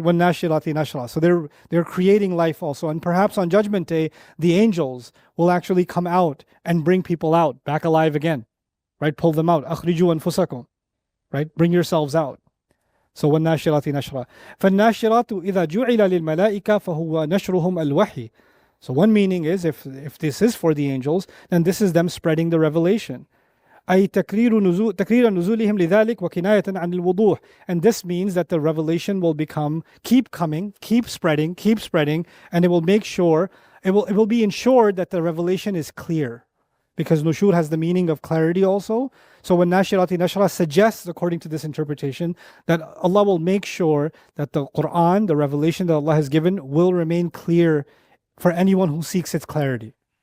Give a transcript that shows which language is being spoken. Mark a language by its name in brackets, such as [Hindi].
[English] When nashirati nashra. So they're creating life also. And perhaps on Judgment Day, the angels will actually come out and bring people out, back alive again. Right? Pull them out. [Arabic] Akhriju anfusakum. [English] Right? Bring yourselves out. So when [Arabic] nashirati nashra. فَالنَّاشِرَاتُ إِذَا جُعِلَ لِلْمَلَائِكَ فَهُوَ نَشْرُهُمْ الْوَحْيِ. [English] So one meaning is, if this is for the angels, then this is them spreading the revelation. [Arabic] أي تكرير نزولهم لذلك وكناية عن الوضوح. [English] And this means that the revelation will keep coming, keep spreading, and it will make sure, it will be ensured that the revelation is clear. Because nushur has the meaning of clarity also. So when nashirati nashra suggests, according to this interpretation, that Allah will make sure that the Quran, the revelation that Allah has given, will remain clear for anyone who seeks its clarity.